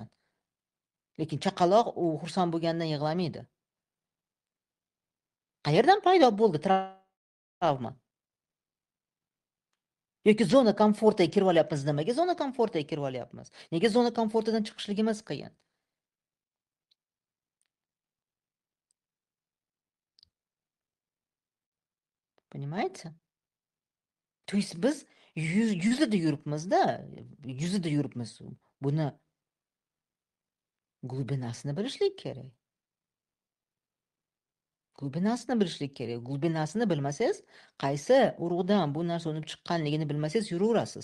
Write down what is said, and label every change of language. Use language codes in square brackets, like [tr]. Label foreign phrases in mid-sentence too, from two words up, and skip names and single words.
[uz] Lekin chaqaloq u xursand bo'lgandan yig'lamaydi. Qayerdan paydo bo'ldi travma? Yoki zona komfortiga kirib olyapmiz. Nimaga zona komfortiga kirib olyapmiz? Nega zona komfortidan chiqishligimiz qiyin? [ru] Понимаете? То есть [uz] biz yuzida yuribmiz-da, yuzida yuribmiz. Buni glubinasini bilishlik kerak. Glubinasini bilishlik kerak. Glubinasini bilmasangiz, qaysi urug'dan bu narsa unib chiqqanligini bilmasangiz yuraverasiz.